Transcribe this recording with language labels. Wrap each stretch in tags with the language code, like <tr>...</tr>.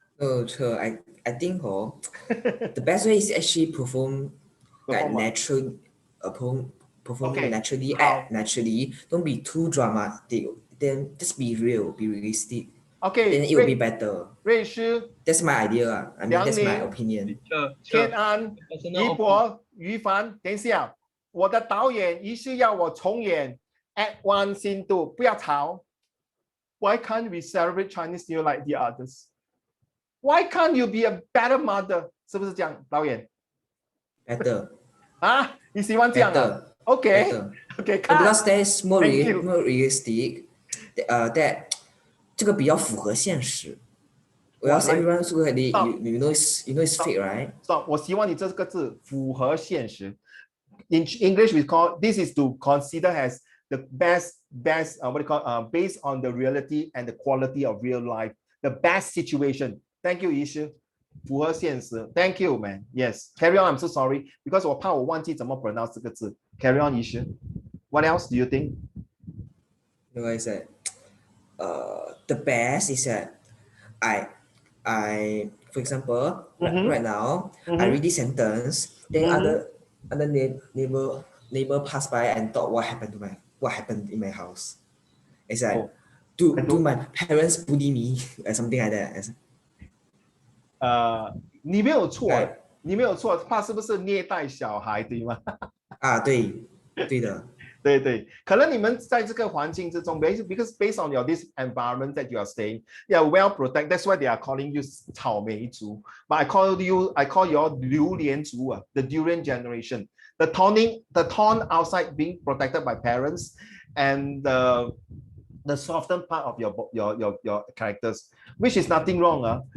<en>I think the best way is actually perform like natural, perform naturally, act naturally. Don't be too dramatic. Then just be real, be realistic. Okay. Then it will be better.</en> <zh>瑞诗</zh> <en>That's my idea. I mean, that's my opinion.</en> <zh>天安、一博、于凡，等一下，我的导演于是要我重演</zh> <en>Act 1 Scene 2，</en> <zh>不要吵。</zh> <en>Why can't we celebrate Chinese New Year like the others? Why can't you be a better mother？</en> <zh>是不是这样，导演</zh> <en>？Better</en> <zh>啊，你喜欢这样啊 ？OK，</zh> <en>because that is more realistic.</en> <zh>That 这个比较符合现实。</zh> <en>Whereas everyone's already you know it's fake, right? Stop.</en> <zh>我希望你这个字符合现实。</zh> <en>In English, we call this is to consider as the best what do you call based on the reality and the quality of real life, the best situation. Thank you, 医师。</en> <zh>符合现实</zh> <en>，Thank you, man. Yes, carry on. I'm so sorry because</en> <zh>我怕我忘记怎么</zh> <en>pronounce</en> <zh>这个字。</zh> <en>Carry on, 医师。What else do you think? You know, I said, the best is that I for example, right now, I read this sentence, then other neighbor pass by and thought what happened in my house. It's like, do my parents bully me or something like that?</en> <zh>你没有错，怕是不是虐待小孩，对吗？对的。对，可能你们在这个环境之中</zh> <en>because based on this environment that you are staying, you are well protected. That's why they are calling you</en> <zh>草莓族.</zh> <en>But I call you all</en> <zh>榴莲族</zh> <en>the durian generation. The tone outside being protected by parents and the softened part of your characters, which is nothing wrong.</en>